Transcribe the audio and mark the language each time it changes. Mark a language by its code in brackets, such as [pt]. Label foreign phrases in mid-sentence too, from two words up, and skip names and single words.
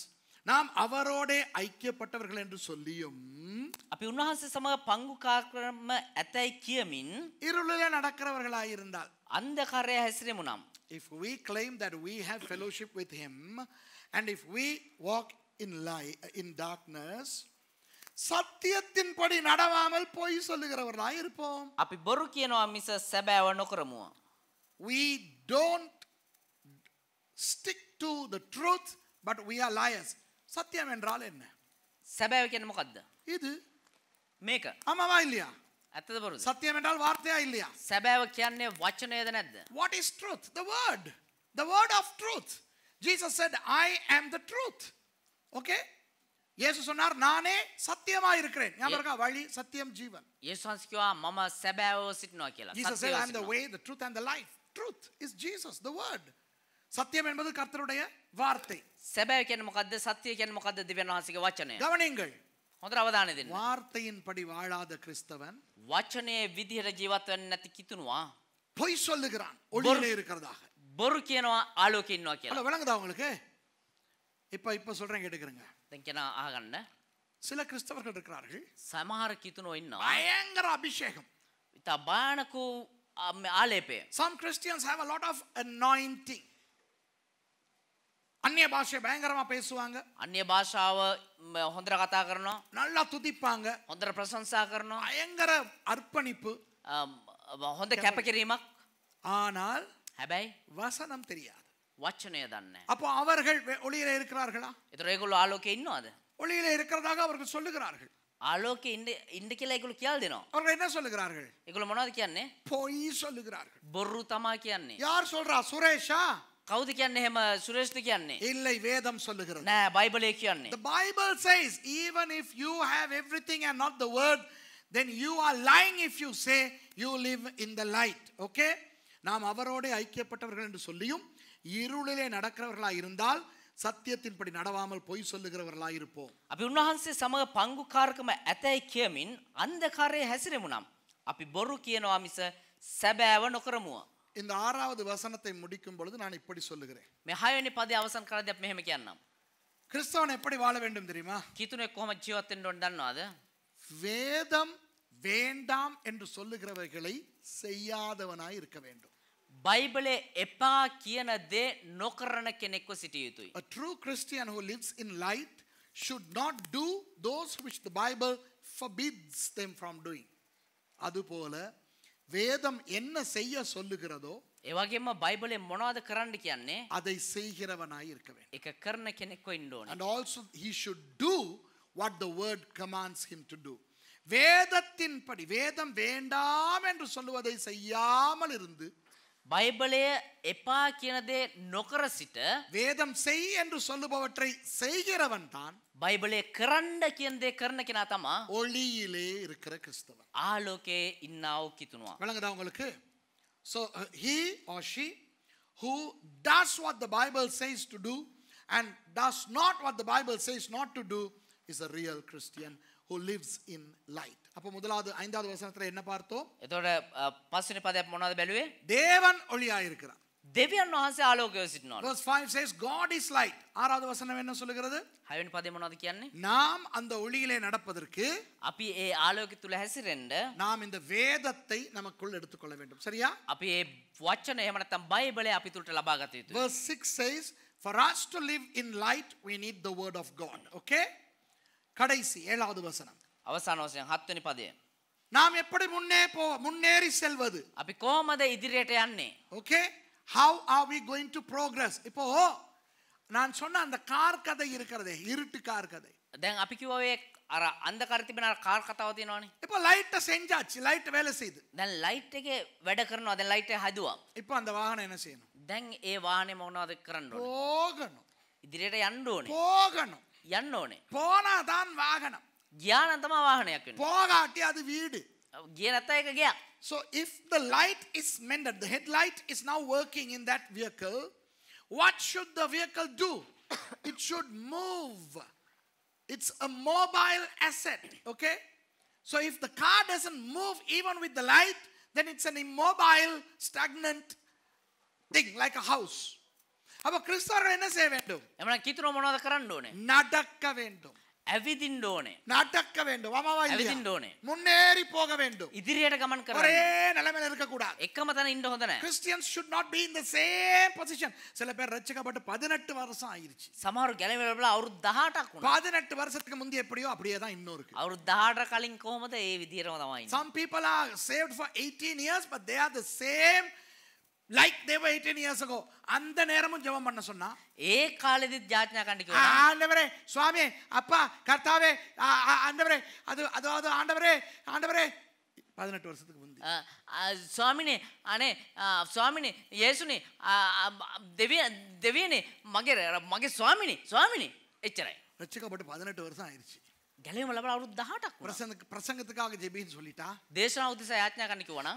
[ta] நாம் அவரோட ஐக்கியப்பட்டவர்கள் என்று சொல்லியும் [si] අපි උන්වහන්සේ සමග පංගු කාර්යක්‍රම ඇතැයි කියමින් [ta] இருளிலே நடக்கிறவர்களாய் இருந்தால், [si] අන්ධකාරයේ හැසිරෙමු නම්, [en] if we claim that we have fellowship with him and if we walk in darkness, [ta] சத்தியத்தின்படி நடவாமல் பொய் சொல்லுகிறவர்களாய் இருப்போம். [si] අපි බොරු කියනවා මිස සැබෑව නොකරමු. [en] We don't stick to the truth, but we are liars. [ta] சத்தியம் என்றால் என்ன? [si] සැබෑව කියන්නේ මොකද්ද? [ta] இது [si] මේක. [ta] ஆமாவா இல்லையா? [si] ඇත්තද බොරුද? [ta] சத்தியம் என்றால் வார்த்தையா இல்லையா? [si] සැබෑව කියන්නේ වචනයද නැද්ද? [en] What is truth? The word. The word of truth. Jesus said, I am the truth. Okay? [ta] இயேசு சொன்னார், நானே சத்தியமா இருக்கிறேன். ஞாபகம் இருக்கா? வழி, சத்தியம், ஜீவன். [si] යේසුස් වහන්සේ කිව්වා මම සැබෑව සිටිනවා කියලා. [en] Jesus said, [si] සත්‍යව [en] I am the [si] සිටිනවා. [en] way, the truth and the life. Truth is Jesus, the word. [ta] சத்தியம் என்பது கர்த்தருடைய வார்த்தை. [si] සැබෑව කියන්නේ මොකද්ද? සත්‍ය කියන්නේ මොකද්ද? දෙවියන් වහන්සේගේ වචනය. [ta] கவனியுங்கள். [si] හොඳට අවධානය දෙන්න. [ta] வார்த்தையின்படி வாழாத கிறிஸ்தவன் [si] වචනේ විදිහට ජීවත් වෙන්නේ නැති කිතුනවා [ta] பொய் சொல்லுகிறான் ஒளியிலே இருக்கிறதாக. [si] බොරු කියනවා ආලෝකේ ඉන්නවා කියලා. [ta] ஹலோ, விளங்குதா உங்களுக்கு? இப்ப சொல்றேன் கேட்டுக்கிறேங்க. [si] දැන් කියන අහගන්න. [ta] சில கிறிஸ்தவர்கள் இருக்கிறார்கள், [si] සමහර කිතුනෝ ඉන්නවා. [ta] பயங்கர அபிஷேகம். [si] ඉතා භයානක ආලේපය. [en] Some Christians have a lot of anointing. [ta] அந்நிய பாஷை பயங்கரமா பேசுவாங்க, [si] අන්‍ය භාෂාව හොඳට කතා කරනවා, [ta] நல்லா துதிப்பாங்க, [si] හොඳට ප්‍රශංසා කරනවා, [ta] பயங்கர அர்ப்பணிப்பு. [si] හොඳ කැපකිරීමක්. [ta] ஆனால் [si] හැබැයි [ta] வசனம் தெரியாது. [si] වචනය දන්නේ නැහැ. [ta] அப்போ அவர்கள் ஒளியிலே இருக்கிறார்களா? [si] ඒතර ඒගොල්ලෝ ආලෝකේ ඉන්නවද? [ta] ஒளியிலே இருக்கிறதாக அவர்கள் சொல்லுகிறார்கள். [si] ආලෝකේ ඉන්න කියලා ඒගොල්ලෝ කියලා දෙනවා. [ta] அவர்கள் என்ன சொல்லுகிறார்கள்? [si] ඒගොල්ලෝ මොනවද කියන්නේ? [ta] பொய் சொல்லுகிறார்கள். [si] බොරු තමා කියන්නේ. [ta] யார் சொல்றா? சுரேஷா? [si] කවුද කියන්නේ එහෙම? සුරේෂ්ද කියන්නේ? [ta] இல்லை, வேதம் சொல்லுகிறது. [si] නෑ, බයිබලයේ කියන්නේ. [en] The Bible says, even if you have everything and not the word, then you are lying if you say you live in the light. Okay? [ta] நாம் அவரோட ஐக்கியப்பட்டவர்கள் என்று சொல்லியும் இருளிலே நடக்கிறவர்களாய் இருந்தால் சத்தியத்தின்படி நடவாமல் பொய் சொல்லுகிறவர்களாய் இருப்போம். [si] අපි උන්වහන්සේ සමග පංගුකාරකම ඇතැයි කියමින් අන්ධකාරයේ හැසිරෙමු නම් අපි බොරු කියනවා මිස සැබෑව නොකරමු. [ta] இந்த 6வது வசனத்தை முடிக்கும் பொழுது நான் இப்படி சொல்லுகிறேன். [si] මේ 6 වෙනි පදේ අවසන් කරද්දී අපි මෙහෙම කියන්නම්. [ta] கிறிஸ்தவன் எப்படி வாழ வேண்டும் தெரியுமா? [si] කිතුනේ කොහොමද ජීවත් වෙන්න ඕන දන්නවද? [ta] வேதம் வேண்டாம் என்று சொல்லுகிறவர்களை செய்யாதவனாய் இருக்க வேண்டும். [si] බයිබලේ එපා කියන දේ නොකරන කෙනෙක්ව සිටිය යුතුයි. [en] A true Christian who lives in light should not do those which the Bible forbids them from doing. [ta] அதுபோல வேதம் என்ன செய்ய சொல்லுகிறதோ [si] ඒ වගේම බයිබලේ මොනවද කරන්න කියන්නේ? [ta] அதை செய்கிறவனாய் இருக்க வேண்டும். [si] ඒක කරන කෙනෙක්ව ඉන්න ඕනේ. [en] And also he should do what the word commands him to do. [ta] வேதத்தின்படி வேதம் வேண்டாம் என்று சொல்லுவதை செய்யாமல் இருந்து [si] බයිබලය එපා කියන දේ නොකර සිට [ta] வேதம் செய் என்று சொல்லுபவற்றை செய்கிறவன் தான் [si] බයිබලය කරන්න කියන දේ කරන කෙනා තමා [ta] ஒளியிலே இருக்கிற கிறிஸ்தவன். [si] ආලෝකයේ ඉන්නාව කිතුනවා. [ta] விளங்குதா உங்களுக்கு? [en] So he or she who does what the Bible says to do and does not what the Bible says not to do is a real Christian who lives in light. [ta] அப்ப முதலாவது 5வது வசனத்துல என்ன பார்த்தோம்? [si] එතකොට පස්වෙනි පදයක් මොනවද බැලුවේ? [ta] தேவன் ஒளியாய் இருக்கிறார். [si] දෙවියන් වහන්සේ ආලෝකයේ සිටිනවා. [en] Verse 5 says God is light. [ta] 6வது வசனம் என்ன சொல்லுகிறது? [si] 6වෙනි පදේ මොනවද කියන්නේ? [ta] நாம் அந்த ஒளியிலே நடப்பதற்கு [si] අපි ඒ ආලෝකය තුල හැසිරෙන්න [ta] நாம் இந்த வேதத்தை நமக்குள் எடுத்துக்கொள்ள வேண்டும். சரியா? [si] අපි ඒ වචන එහෙම නැත්නම් බයිබලය අපි තුලට ලබා ගත යුතුයි. [en] Verse 6 says for us to live in light we need the word of God. [ta] Okay? கடைசி 7வது வசனம். [si] අවසාන වශයෙන් 7 වෙනි පදය. [ta] நாம் எப்படி முன்னேறி செல்வது? [si] අපි කොහොමද ඉදිරියට යන්නේ? [en] Okay? How are we going to progress? [ta] இப்போ நான் சொன்ன அந்த கார் கதை இருக்கிறதே, இருட்டு கார் கதை. [si] දැන් අපි කිව්වා ඔය අර අන්ධකාරය තිබෙන අර කාර් කතාව තියෙනවනේ. [ta] இப்போ லைட்ட செஞ்சாச்சு, லைட் வேலை செய்யுது. [si] දැන් ලයිට් එකේ වැඩ කරනවා. දැන් ලයිට් එක හදුවා. [ta] இப்போ அந்த வாகனம் என்ன செய்யணும்? [si] දැන් ඒ වාහනේ මොනවද කරන්න ඕනේ? [ta] போகணும். [si] ඉදිරියට යන්න ඕනේ. [ta] போகணும். [si] යන්න ඕනේ. [ta] போனாதான் வாகனம். [si] ගියා නම් තමයි වාහනයක් වෙන්නේ. [ta] போகாட்டி அது வீடு. [si] ගියේ නැත්නම් ඒක ගියා. [en] So if the light is mended, the headlight is now working in that vehicle, what should the vehicle do? It should move. It's a mobile asset, okay? So if the car doesn't move even with the light, then it's an immobile, stagnant thing like a house. [ta] அப்ப கிறிஸ்தவர்கள் என்ன செய்ய வேண்டும்? [si] එමනම් කිතුන මොනවද කරන්න ඕනේ? [ta] நடக்க வேண்டும். [si] ඇවිදින්න ඕනේ. [ta] நடக்க வேண்டும். ஆமாவா இல்லையா? [si] ඇවිදින්න ඕනේ. [ta] முன்னேறி போக வேண்டும். [si] ඉදිරියට ගමන් කරන්න. [ta] ஒரே நிலைமையில இருக்க கூடாது. [si] එකම තැන ඉන්න හොඳ නැහැ. [en] Christians should not be in the same position. [ta] சில பேர் ரட்சிக்கப்பட்டு 18 வருஷம் ஆயிருச்சு. [si] සමහරු ගැලවෙලා අවුරුදු 18ක් වුණා. [ta] 18 வருஷத்துக்கு முந்தி எப்படியோ அப்படியே தான் இன்னும் இருக்கு. [si] අවුරුදු 18 කලින් කොහොමද ඒ විදිහටම තමයි ඉන්නේ. [en] Some people are saved for 18 years but they are the same like they were 18 years ago. [ta] அந்த நேரமும் ஜெபம் பண்ண சொன்னா [si] ඒ කාලෙදිත් යාඥා කරන්න කිව්වා. [ta] ஆண்டவரே சுவாமி அப்பா கர்த்தாவே ஆண்டவரே அது ஆண்டவரே 18 வருஷத்துக்கு முந்தி [si] ස්වාමිනේ අනේ ස්වාමිනේ යේසුනේ දෙවියනේ මගේ ස්වාමිනේ එච්චරයි. [ta] ரட்சிக்கப்பட்டு 18 வருஷம் ஆயிருச்சு. [si] ගැලවීම ලැබලා අවුරුදු 18ක් වුණා. [ta] பிரசங்கத்துக்காக ஜெபின்னு சொல்லிட்டா [si] දේශනාව උදෙසා යාඥා කරන්න කිව්වා නම්